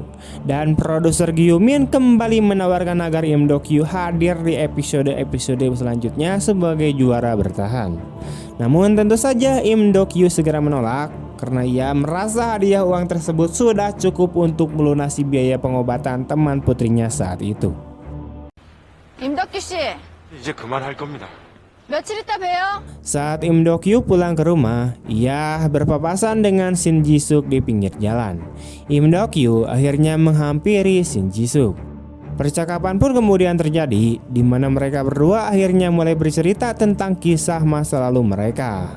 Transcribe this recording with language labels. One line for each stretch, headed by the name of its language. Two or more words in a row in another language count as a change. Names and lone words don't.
Indonesian: Dan produser Gyu-min kembali menawarkan agar Im Do-kyu hadir di episode-episode selanjutnya sebagai juara bertahan. Namun tentu saja Im Do-kyu segera menolak karena ia merasa hadiah uang tersebut sudah cukup untuk melunasi biaya pengobatan teman putrinya saat itu.
Korean: 임덕규 씨, 이제 그만할 겁니다. 며칠 있다 봬요.
Indonesian: Saat Im Do-kyu pulang ke rumah, ia berpapasan dengan Shin Ji-suk di pinggir jalan. Im Do-kyu akhirnya menghampiri Shin Ji-suk. Percakapan pun kemudian terjadi, di mana mereka berdua akhirnya mulai bercerita tentang kisah masa lalu mereka.